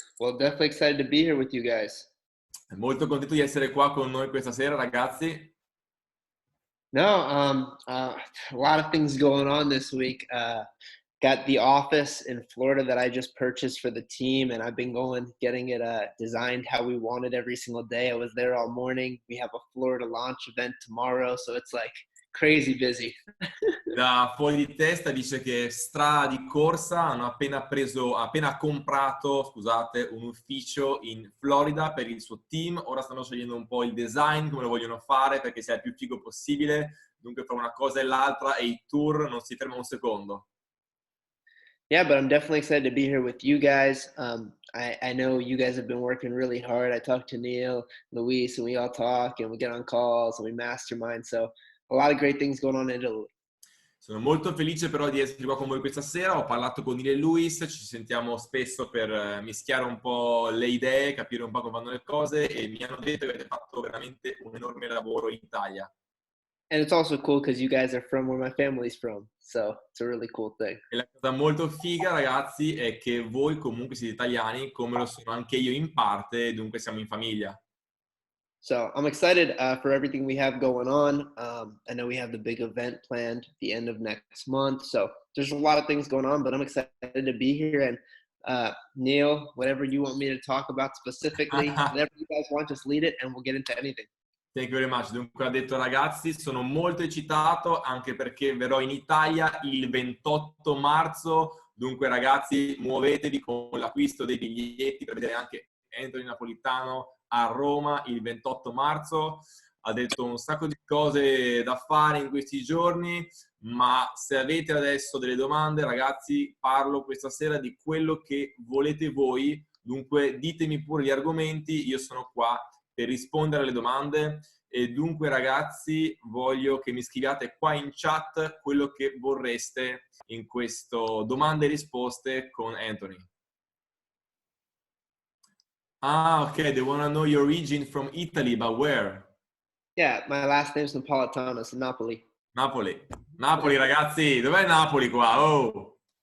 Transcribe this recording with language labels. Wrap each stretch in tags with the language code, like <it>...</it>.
<en>Well, definitely excited to be here with you guys.</en> <it>Molto contento di essere qua con noi questa sera, ragazzi.</it> <en>No, a lot of things going on this week. Got the office in Florida that I just purchased for the team, and I've been getting it designed how we want it every single day. I was there all morning. We have a Florida launch event tomorrow, so it's like crazy busy.</en> <it>Da fuori di testa dice che strada di corsa, hanno appena comprato, scusate, un ufficio in Florida per il suo team. Ora stanno scegliendo un po' il design, come lo vogliono fare perché sia il più figo possibile. Dunque fra una cosa e l'altra, e i tour non si ferma un secondo.</it> <en>Yeah, but I'm definitely excited to be here with you guys. I know you guys have been working really hard. I talked to Neil, Luis, and we all talk and we get on calls and we mastermind. So a lot of great things going on in Italy.</en> <it>Sono molto felice però di essere qua con voi questa sera. Ho parlato con Neil e Luis, ci sentiamo spesso per mischiare un po' le idee, capire un po' come vanno le cose, e mi hanno detto che avete fatto veramente un enorme lavoro in Italia.</it> <en>And it's also cool because you guys are from where my family's from. So it's a really cool thing.</en> <it>E la cosa molto figa, ragazzi, è che voi comunque siete italiani, come lo sono anche io in parte, dunque siamo in famiglia.</it> <en>So I'm excited for everything we have going on. I know we have the big event planned at the end of next month. So there's a lot of things going on, but I'm excited to be here. And Neil, whatever you want me to talk about specifically, whatever you guys want, just lead it and we'll get into anything. Thank you very much.</en> <it>Dunque ha detto, ragazzi, sono molto eccitato anche perché verrò in Italia il 28 marzo. Dunque ragazzi, muovetevi con l'acquisto dei biglietti per vedere anche Anthony Napolitano a Roma il 28 marzo. Ha detto un sacco di cose da fare in questi giorni, ma se avete adesso delle domande, ragazzi, parlo questa sera di quello che volete voi. Dunque ditemi pure gli argomenti, io sono qua per rispondere alle domande. E dunque ragazzi, voglio che mi scriviate qua in chat quello che vorreste in questo domande e risposte con Anthony.</it> <en>Ah, ok, they want to know your origin from Italy, but where? Yeah, my last name's Napolitano, so Napoli. Napoli.</en> <it>Napoli, ragazzi, dov'è Napoli qua? Oh!</it>